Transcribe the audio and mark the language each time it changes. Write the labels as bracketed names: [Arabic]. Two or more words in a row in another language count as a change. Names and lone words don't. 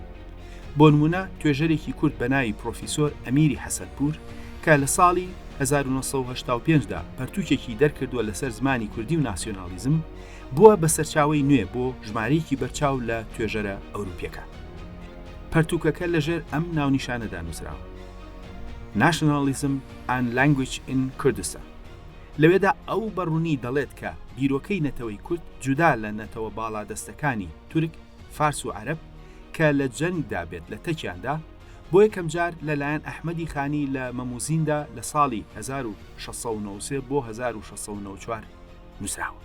[Central Kurdish] بۆ نمونە توێژەرێکی کورد بە ناوی پرۆفیسۆر ئەمیری حەسەنپور کە لە ساڵی 1985دا پەرتوکێکی دەرکردووە لەسەر زمانی کوردی و ناسیۆنالیزم بووە بە سەرچاوی نوێ بۆ ژمارەیەکی بەرچاو لە توێژەرە ئەوروپیەکە. پەرتوکەکە لەژێر ئەم ناونیشانەدا نووسراوە: [English] Nationalism and Language in Kurdistan. [Central Kurdish] لەوێدا ئەو بەڕوونی دەڵێت کە بیرۆکەی نەتەوەی کورد جودا لە نەتەوە باڵادەستەکانی تورک، فارس و عەرەب کە لە جەنگدا بێت لە تەکیاندا بۆ یەکەم جار لەلایەن ئەحمەدی خانی لە مەموزیندا لە ساڵی 1693 بۆ 1694 نووسراوە.